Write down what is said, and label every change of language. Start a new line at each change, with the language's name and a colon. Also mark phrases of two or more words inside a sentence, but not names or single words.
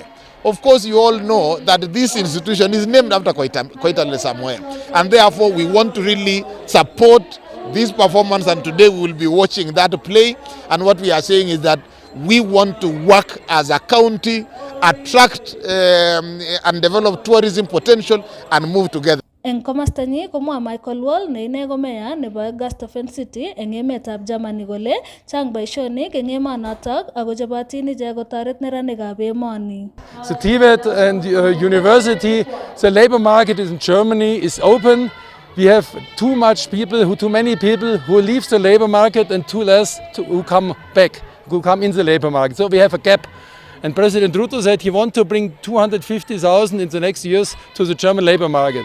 English: Of course, you all know that this institution is named after Koitalel Samoe, and therefore we want to really support this performance, and today we will be watching that play. And what we are saying is that we want to work as a county, attract and develop tourism potential and move together.
Kalenjin: Eng komastanyi komwa Michael Wall ne ine ko meya nebo Gastofen City eng emetab Germany kole chang boisionik eng emonotok ako chobotin ichek kotoret neranikab emoni.
English: The TVET and university, the labor market in Germany is open. We have too many people who leave the labor market and too less who come back, who come in the labor market. So we have a gap. And President Ruto said he wants to bring 250,000 in the next years to the German labor market.